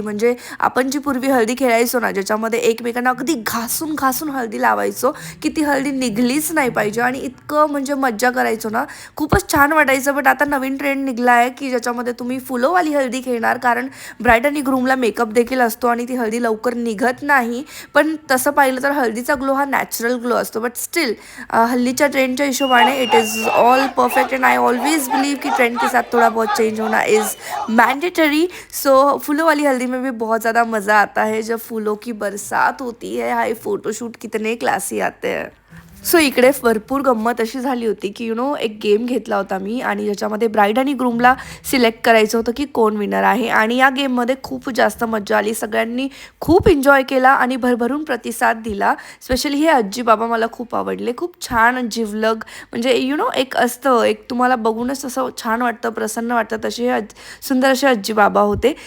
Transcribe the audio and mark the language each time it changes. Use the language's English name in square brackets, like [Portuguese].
[Marathi] म्हणजे आपण जी पूर्वी हळदी खेळायचो ना, ज्याच्यामध्ये एकमेकांना अगदी घासून घासून हळदी लावायचो की ती हळदी निघलीच नाही पाहिजे आणि इतकं म्हणजे मज्जा करायचो ना, खूपच छान वाटायचं. बट आता नवीन ट्रेंड निघला आहे की ज्याच्यामध्ये तुम्ही फुलोवाली हळदी खेळणार, कारण ब्राईड आणि ग्रूमला मेकअप देखील असतो आणि ती हळदी लवकर निघत नाही. पण तसं पाहिलं तर हळदीचा ग्लो हा नॅचरल ग्लो असतो. [English] but still [Marathi] हल्लीच्या ट्रेंडच्या हिशोबाने [English] it is all perfect and I always believe [Hindi] कि ट्रेंड के साथ थोड़ा बहुत चेंज होना [English] Is mandatory. [Hindi] सो फूलों वाली हल्दी में भी बहुत ज़्यादा मज़ा आता है जब फूलों की बरसात होती है. हाय फोटोशूट कितने क्लासी आते हैं. [Marathi] सो इकडे भरपूर गंमत अशी झाली होती की एक गेम घेतला होता मी आणि ज्याच्यामध्ये ब्राईड आणि ग्रूमला सिलेक्ट करायचं होतं की कोण विनर आहे. आणि या गेममध्ये खूप जास्त मज्जा आली. सगळ्यांनी खूप एन्जॉय केला आणि भरभरून प्रतिसाद दिला. स्पेशली हे आजी बाबा मला खूप आवडले. खूप छान जिवलग, म्हणजे एक असतं, एक तुम्हाला बघूनच असं छान वाटतं, प्रसन्न वाटतं, तसे हे सुंदर असे आजी बाबा होते.